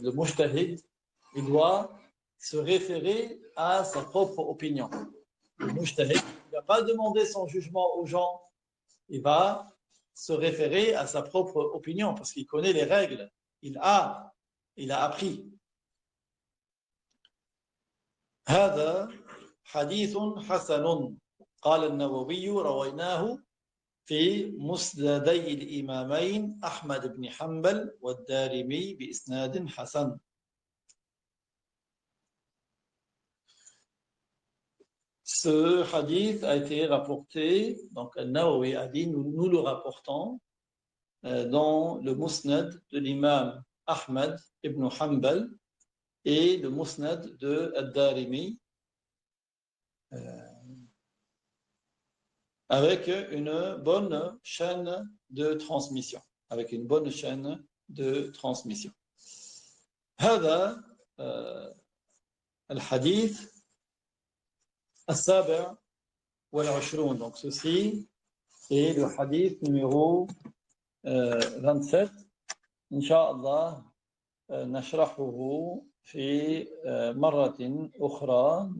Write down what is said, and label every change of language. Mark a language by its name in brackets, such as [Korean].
[French] Le mujtahid, il doit se référer à sa propre opinion. Le mujtahid, il ne va pas demander son jugement aux gens, il va se référer à sa propre opinion, parce qu'il connaît les règles, il a appris. [Arabic] هذا حديث حسن قال النووي رويناه في مسندي الإمامين أحمد بن حنبل والدارمي بإسناد حسن. [French] Ce hadith a été rapporté, donc Al-Nawawi a dit, nous le rapportons dans le Musnad de l'imam Ahmad ibn Hanbal et le Musnad de Ad-Darimi avec une bonne chaîne de transmission. Avec une bonne chaîne de transmission. [Arabic] هذا الحديث السابع والعشرون. [French] Donc ceci est le hadith numéro 27. [Arabic] Inch'Allah, نشرحه في مرة أخرى.